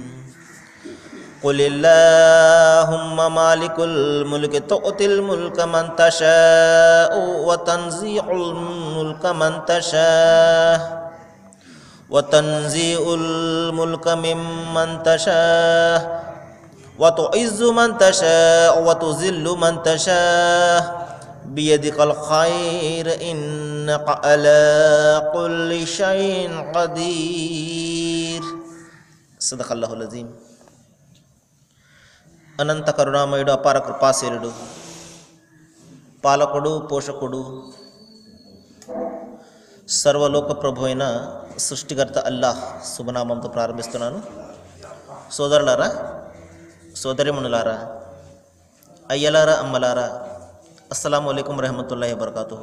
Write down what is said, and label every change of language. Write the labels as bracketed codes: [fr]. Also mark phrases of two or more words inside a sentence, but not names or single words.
[ar] قل اللهم مالك الملك تؤتي الملك من تشاء وتنزع الملك من تشاء وتنزع الملك ممن تشاء وتعز من تشاء وتذل من تشاء بيدك الخير إنك على كل شيء قدير. صدق الله العظيم. [te] అనంత కరుణామయుడు, అపార కృపాశీలుడు, పాలకుడు, పోషకుడు, సర్వలోక ప్రభు అయిన సృష్టికర్త అల్లాహ్ శుభనామంతో ప్రారంభిస్తున్నాను. సోదరులారా, సోదరిమణులారా, అయ్యలారా, అమ్మలారా, [ar] السلام عليكم ورحمة الله وبركاته.